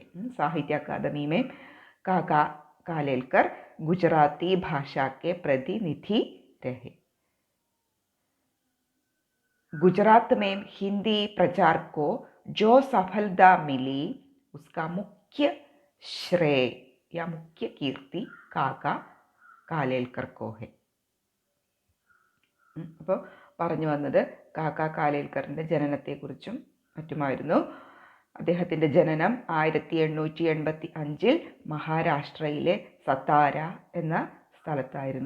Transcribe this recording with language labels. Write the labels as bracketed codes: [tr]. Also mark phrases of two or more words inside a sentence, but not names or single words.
[hi] साहित्य अकादमी में काका कालेलकर गुजराती भाषा के प्रतिनिधि रहे। गुजरात में हिंदी प्रचार को जो सफलता मिली उसका मुख्य श्रेय या मुख्य कीर्ति काका കാലേൽക്കർ है। [ml] അപ്പോൾ പറഞ്ഞു വന്നത് കാക്ക കാലേൽക്കറിൻ്റെ ജനനത്തെക്കുറിച്ചും മറ്റുമായിരുന്നു. അദ്ദേഹത്തിൻ്റെ ജനനം 1885 മഹാരാഷ്ട്രയിലെ സത്താര എന്ന സ്ഥലത്തായിരുന്നു.